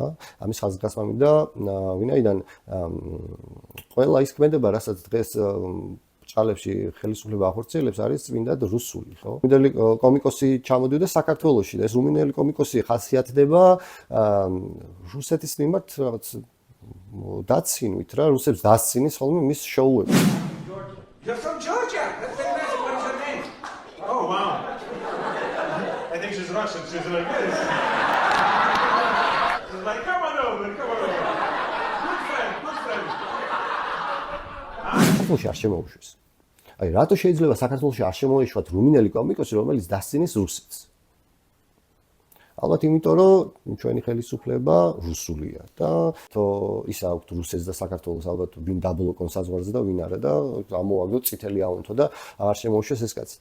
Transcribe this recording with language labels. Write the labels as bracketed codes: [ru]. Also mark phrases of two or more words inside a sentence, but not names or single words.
[ka] ამის ხაზგასმა მინდა, ვინაიდან ყველა ის ქმედება, რასაც დღეს ჭალებში ხელისუფლება ახორციელებს, არის წმინდად რუსული, ხო? რუმინელი კომიკოსი ჩამოდიოდა საქართველოში და ეს რუმინელი კომიკოსი ხასიათდება რუსეთის მიმართ რაღაც დაცინვით რა, რუსებს დასცინის ხოლმე მის შოუები. [en] You're from Georgia. That's very nice. What is your name? Oh, wow. I think she's Russian. She's like this. She's like, come on over. Good friend. [ka] საქართველოში არ შემოუშვეს. აი, რატო შეიძლება საქართველოში არ შემოეშვათ რუმინელი კომიკოსი, რომელიც დასცინის რუსეთს? ალბათ იმიტომ, რომ ჩვენი ხელისუფლება რუსულია და თო ის აქვს რუსეთს და საქართველოს ალბათ ვინ დაბლოკონ საზღვარზე და ვინ არა და ამოაგდო წითელი აუნთო და აღარ შემოუშვეს ეს კაცი.